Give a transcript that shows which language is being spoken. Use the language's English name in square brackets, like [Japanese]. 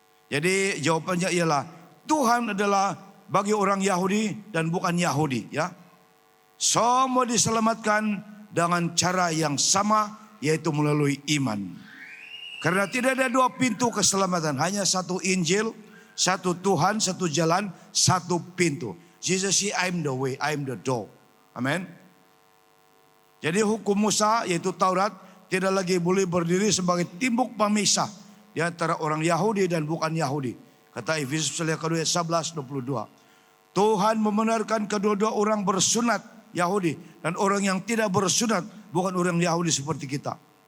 [Malay] Jadi jawabannya ialah Tuhan adalah bagi orang Yahudi dan bukan Yahudi ya. Semua diselamatkan dengan cara yang sama, yaitu melalui iman. Karena tidak ada dua pintu keselamatan, hanya satu Injil, satu Tuhan, satu jalan, satu pintu. [English] Jesus said, I'm the way, I'm the door. Amen. [Malay] Jadi hukum Musa yaitu Taurat tidak lagi boleh berdiri sebagai timbuk pemisah di antara orang Yahudi dan bukan Yahudi. Kata Efesus 2:11-22. Tuhan membenarkan kedua-dua orang bersunat Yahudi dan orang yang tidak bersunat bukan orang Yahudi seperti kita.